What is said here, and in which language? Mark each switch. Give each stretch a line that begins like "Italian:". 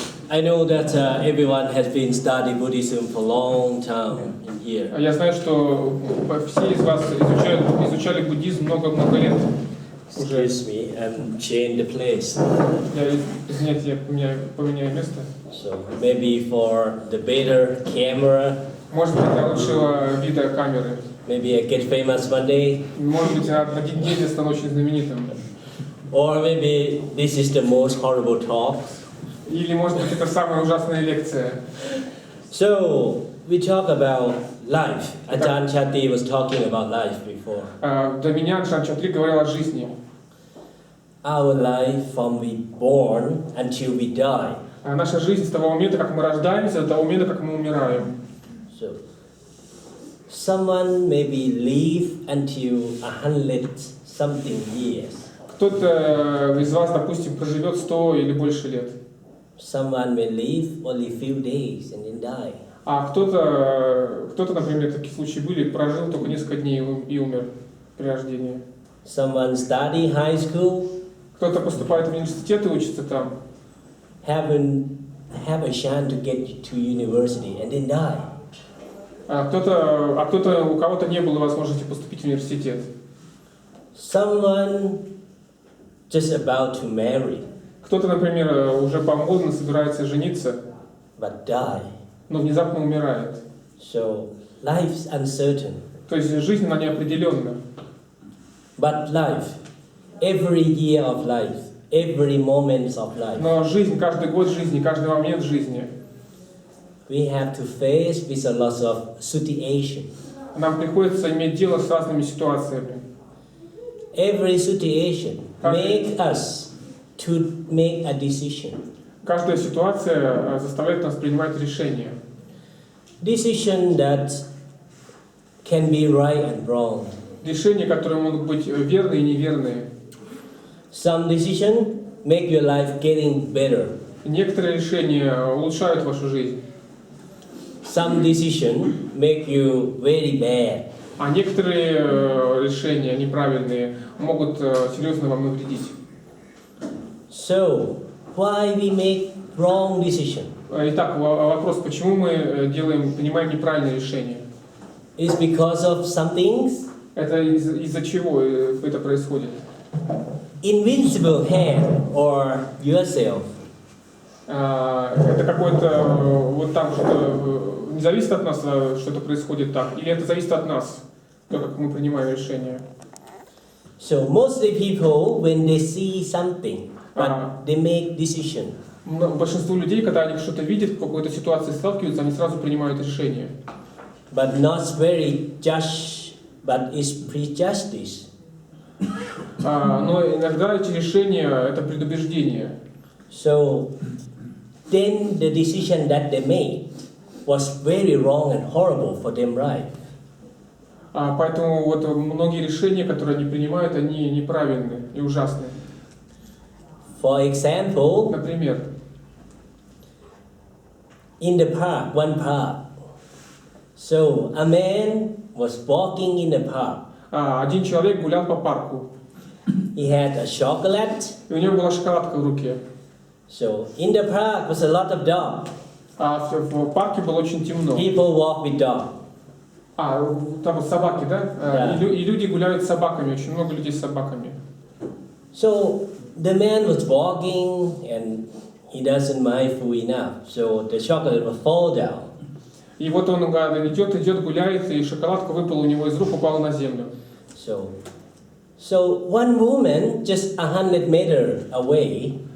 English: I know that everyone has been studying Buddhism for a long time in here.
Russian: Я знаю, что все из вас изучали буддизм много-много лет.
English: Excuse me, and change the place.
Russian: Извините, я поменяю место.
English: So maybe for the better camera.
Russian: Может быть, для лучшего вида камеры.
English: Maybe I get famous one day.
Russian: Может быть, один день я стану очень знаменитым.
English: Or maybe this is the most horrible talk.
Russian: Или, может быть, это самая ужасная лекция.
English: So we talk about life. Adjan Chatri was talking about life before.
Russian: До меня Аджан Чатри говорил о жизни.
English: Our life from we born until we die.
Russian: Наша жизнь с того момента, как мы рождаемся, до того момента, как мы умираем.
English: So someone maybe live until 100 something years.
Russian: Кто-то из вас, допустим, проживет 100 или больше лет.
English: Someone may live only few days and then die.
Russian: А кто-то, например, такие случаи были, прожил только несколько дней и умер при рождении.
English: Someone study high school.
Russian: Кто-то поступает в университет и учится там.
English: Haven't have a chance to get to university and then die.
Russian: А кто-то, у кого-то не было возможности поступить в университет.
English: Someone just about to marry.
Russian: Кто-то, например, уже помолвлен, собирается жениться,
English: But die.
Russian: но внезапно умирает.
English: So life's uncertain.
Russian: То есть жизнь, она неопределенна.
English: But life, every year of life, every moment of life.
Russian: Но жизнь, каждый год жизни, каждый момент жизни.
English: We have to face with a lot of situation.
Russian: Нам приходится иметь дело с разными ситуациями.
English: Every situation make us to make a decision.
Russian: Каждая ситуация заставляет нас принимать решения.
English: Decision that can be right and wrong.
Russian: решения, которые могут быть верные и неверные.
English: Some decision make your life getting better.
Russian: Некоторые решения улучшают вашу жизнь.
English: Some decision make you very bad.
Russian: А некоторые решения неправильные могут серьезно вам навредить.
English: So, why we make wrong decision?
Russian: Итак, вопрос, почему мы принимаем неправильные решения?
English: It's because of some things.
Russian: Это из-за чего это происходит?
English: Invincible hand or yourself.
Russian: Это какое-то вот там что-то не зависит от нас, что это происходит так, или это зависит от нас, то, как мы принимаем решения?
English: So mostly people, when they see something, but they make decision.
Russian: Большинство людей, когда они что-то видят, в какой-то ситуации сталкиваются, они сразу принимают решение.
English: But not very just, but it's prejudice.
Russian: Но иногда эти решения это предубеждение.
English: So then the decision that they made was very wrong and horrible for them, right?
Russian: Поэтому вот многие решения, которые они принимают, они неправильные и ужасные.
English: For example,
Russian: Например,
English: in the park, one park. So a man was walking in the park.
Russian: один человек гулял по парку,
English: He had a chocolate.
Russian: и у него была шоколадка в руке.
English: So in the park was a lot of dogs.
Russian: В парке было очень темно.
English: People walk with dogs.
Russian: Там вот собаки, да? Да. И люди гуляют с собаками, очень много людей с собаками.
English: So the man was walking and he doesn't mind food enough. So the chocolate will fall down.
Russian: И вот он идет, гуляет, и шоколадка выпала у него из рук, упала на землю.
English: So one woman just 100 meters away.